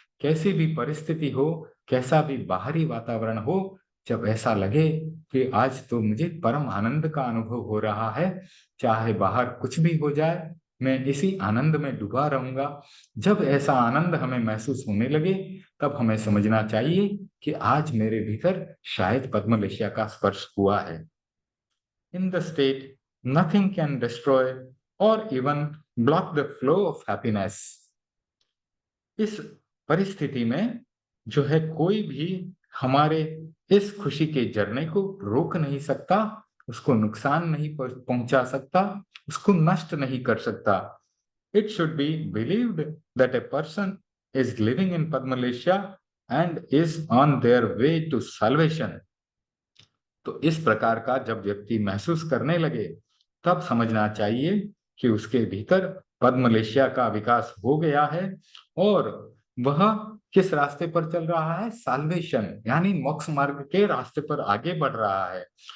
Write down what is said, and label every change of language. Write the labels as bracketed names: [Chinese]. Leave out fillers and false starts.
[Hindi] कैसी भी परिस्थिति हो, कैसा भी बाहरी वातावरण हो, जब ऐसा लगे कि आज तो मुझे परम आनंद का अनुभव हो रहा है, चाहे बाहर कुछ भी हो जाए, मैं इसी आनंद में डूबा रहूंगा। जब ऐसा आनंद हमें महसूस होने लगे, तब हमें समझना चाहिए कि आज मेरे भीतर शायद पद्मलेशिया का स्पर्श हुआ है। [English] In the state, nothing can destroy or even block the flow of happiness. [Hindi] इस परिस्थिति में जो है कोई भी हमारे इस खुशी के झरने को रोक नहीं सकता, उसको नुकसान नहीं पहुंचा सकता, उसको नष्ट नहीं कर सकता। [English] It should be believed that a person is living in Padmalesha and is on their way to salvation. [Hindi] तो इस प्रकार का जब व्यक्ति महसूस करने लगे, तब समझना चाहिए कि उसके भीतर पद्मलेशिया का विकास हो गया है और वह किस रास्ते पर चल रहा है? साल्वेशन यानी मोक्ष मार्ग के रास्ते पर आगे बढ़ रहा है।